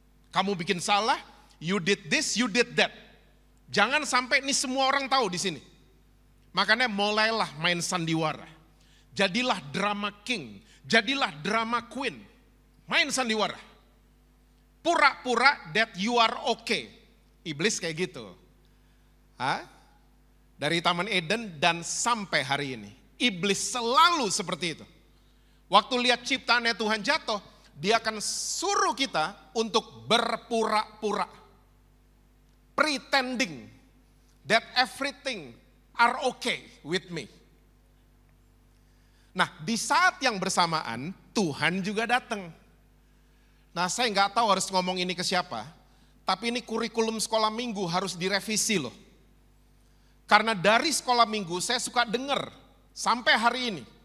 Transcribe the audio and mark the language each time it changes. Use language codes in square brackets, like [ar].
[id] Kamu bikin salah, [en] you did this, you did that. [id] Jangan sampai ini semua orang tahu di sini. Makanya mulailah main sandiwara. Jadilah drama king, jadilah drama queen. Main sandiwara. Pura-pura [en] that you are okay. [id] Iblis kayak gitu. Dari Taman Eden dan sampai hari ini. Iblis selalu seperti itu. Waktu lihat ciptaannya Tuhan jatuh, dia akan suruh kita untuk berpura-pura. [en] Pretending that everything are okay with me. [id] Nah, di saat yang bersamaan, Tuhan juga datang. Nah, saya nggak tahu harus ngomong ini ke siapa, tapi ini kurikulum sekolah minggu harus direvisi loh. Karena dari sekolah minggu saya suka dengar sampai hari ini.